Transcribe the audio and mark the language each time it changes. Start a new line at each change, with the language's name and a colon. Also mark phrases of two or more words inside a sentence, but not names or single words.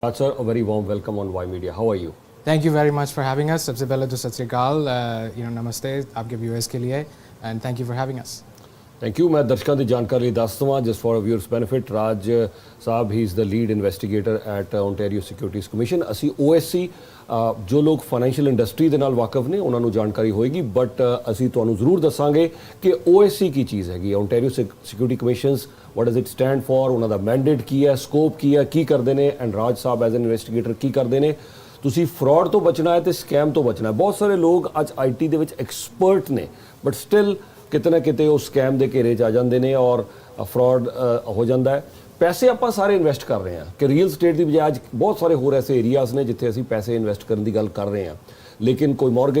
English: Sir, a very warm welcome on Ymedia. How are you? Thank you very much for having us.
Hindi: सबसे पहले तो
Punjabi: ਸਤ ਸ੍ਰੀ ਅਕਾਲ,
Hindi: नमस्ते आपके व्यूअर्स के लिए
English: and thank you for having us. Thank you.
Hindi: मैं दर्शकों की जानकारी
Punjabi: ਲਈ ਦੱਸ ਦਵਾਂ
English: just for viewers benefit. ਰਾਜ ਸਾਹਿਬ he is the lead investigator at Ontario Securities Commission.
Punjabi: ਅਸੀਂ OSC ਜੋ ਲੋਕ ਫਾਈਨੈਂਸ਼ੀਅਲ ਇੰਡਸਟਰੀ ਦੇ ਨਾਲ ਵਾਕਿਫ ਨੇ ਉਹਨਾਂ ਨੂੰ ਜਾਣਕਾਰੀ ਹੋਏਗੀ ਬਟ ਅਸੀਂ ਤੁਹਾਨੂੰ ਜ਼ਰੂਰ ਦੱਸਾਂਗੇ ਕਿ OSC ਕੀ ਚੀਜ਼ ਹੈਗੀ Ontario Security Commissions
English: what does it stand for
Punjabi: ਉਹਨਾਂ ਦਾ ਮੈਂਡੇਟ ਕੀ ਹੈ ਸਕੋਪ ਕੀ ਹੈ ਕੀ ਕਰਦੇ ਨੇ ਐਂਡ ਰਾਜ ਸਾਹਿਬ
English: as an investigator
Punjabi: ਕੀ ਕਰਦੇ ਨੇ ਤੁਸੀਂ ਫਰਾਡ ਤੋਂ ਬਚਣਾ ਹੈ ਤੇ ਸਕੈਮ ਤੋਂ ਬਚਣਾ ਹੈ ਬਹੁਤ ਸਾਰੇ ਲੋਕ ਅੱਜ IT ਦੇ ਵਿੱਚ ਐਕਸਪਰਟ ਨੇ
English: but still
Punjabi: ਕਿਤੇ ਨਾ ਕਿਤੇ ਉਹ ਸਕੈਮ ਦੇ ਘੇਰੇ 'ਚ ਆ ਜਾਂਦੇ ਨੇ ਔਰ ਫਰਾਡ ਹੋ ਜਾਂਦਾ ਹੈ ਪੈਸੇ ਆਪਾਂ ਸਾਰੇ ਇਨਵੈਸਟ ਕਰ ਰਹੇ ਹਾਂ ਕਿ
English: real estate
Punjabi: ਦੀ ਬਜਾਏ ਅੱਜ ਬਹੁਤ ਸਾਰੇ ਹੋਰ ਐਸੇ ਏਰੀਆਜ਼ ਨੇ ਜਿੱਥੇ ਅਸੀਂ ਪੈਸੇ ਇਨਵੈਸਟ ਕਰਨ ਦੀ ਗੱਲ ਕਰ ਰਹੇ ਹਾਂ ਲੇਕਿਨ ਕੋਈ ਮੌਰਗੇਜ